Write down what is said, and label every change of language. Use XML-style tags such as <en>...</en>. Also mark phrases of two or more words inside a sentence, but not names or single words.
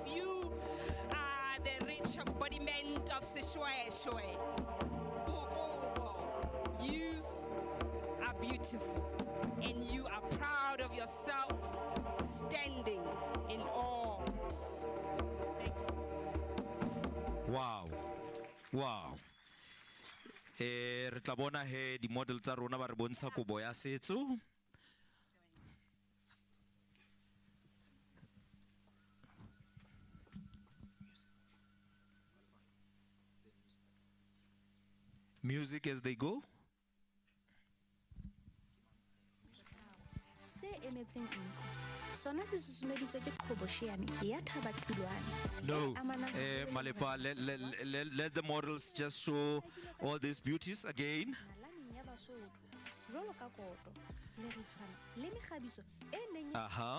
<en>You are the rich embodiment of Seshwe Shwe. You are beautiful and you are proud of yourself, standing in awe. Thank you. Wow. Wow.</en> <st>Re tla bona he di model tsa rona ba re bontsha kobo ya setso.</st> <en>Music as they go.</en> <st>Se emetseng ntlo. Sona se susumeditswe ke qhobosheane ya Thabaqilwane.</st> <en>No,</en> <st>e amanang haholo le Malepa,</st> <en>let the models just show all these beauties again.</en> <st>nalaneng ya Basotho, jwalo ka koto, lerithwana le mekgabiso e neng Aha.</st>